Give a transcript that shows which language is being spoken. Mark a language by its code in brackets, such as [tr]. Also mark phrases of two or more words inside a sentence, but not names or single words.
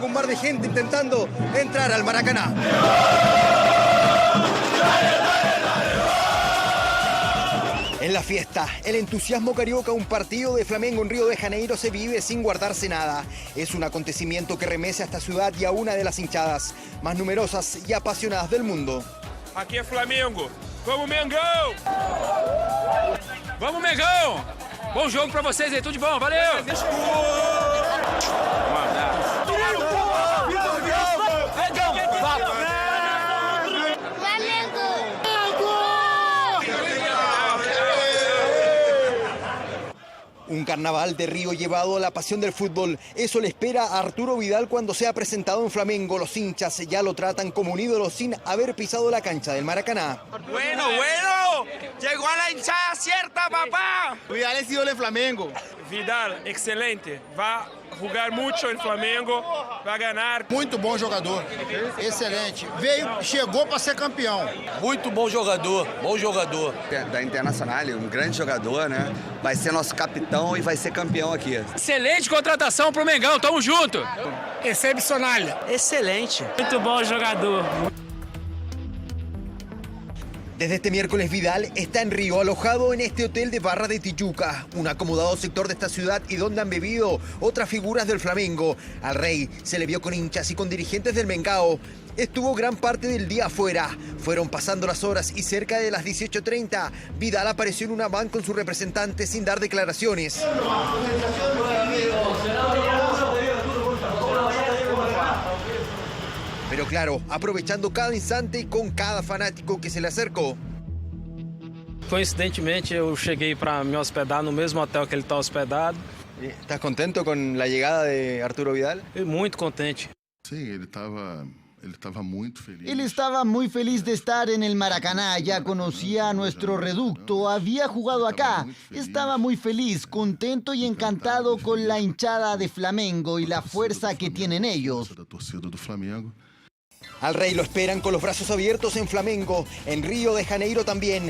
[es] Un mar de gente intentando entrar al Maracaná. En la fiesta, el entusiasmo carioca, un partido de Flamengo en Río de Janeiro se vive sin guardarse nada. Es un acontecimiento que remece a esta ciudad y a una de las hinchadas más numerosas y apasionadas del mundo. [pt] Aqui é Flamengo. Vamos, Mengão! Vamos, Mengão! Bom jogo pra vocês aí, tudo de bom, valeu! [es] Un carnaval de Río llevado a la pasión del fútbol. Eso le espera a Arturo Vidal cuando sea presentado en Flamengo. Los hinchas ya lo tratan como un ídolo sin haber pisado la cancha del Maracaná. Bueno, llegó a la hinchada cierta, papá. Vidal es ídolo de Flamengo. Vidal, excelente. Va a jugar mucho en Flamengo, va a ganar. [pt] Muito bom jogador, excelente. Chegou para ser campeão. Muito bom jogador, Da Internacional, um grande jogador, né? Vai ser nosso capitão e vai ser campeão aqui. Excelente contratação pro Mengão, tamo junto. Excepcional. Excelente. Muito bom jogador. [es] Desde este miércoles Vidal está en Río, alojado en este hotel de Barra de Tijuca, un acomodado sector de esta ciudad y donde han bebido otras figuras del Flamengo. Al Rey se le vio con hinchas y con dirigentes del Mengao. Estuvo gran parte del día afuera. Fueron pasando las horas y cerca de las 18:30, Vidal apareció en una van con su representante sin dar declaraciones. Pero claro, aprovechando cada instante con cada fanático que se le acercó. [pt] Coincidentemente, eu cheguei para me hospedar no mesmo hotel que ele está hospedado. [es] ¿Estás contento con la llegada de Arturo Vidal? [pt] Muito contente. Sim, ele estava [es] Él estaba muy feliz de estar en el Maracaná, ya conocía nuestro reducto, había jugado acá. Estaba muy feliz, contento y encantado con la hinchada de Flamengo y la fuerza que tienen ellos. Al Rey lo esperan con los brazos abiertos en Flamengo, en Río de Janeiro también.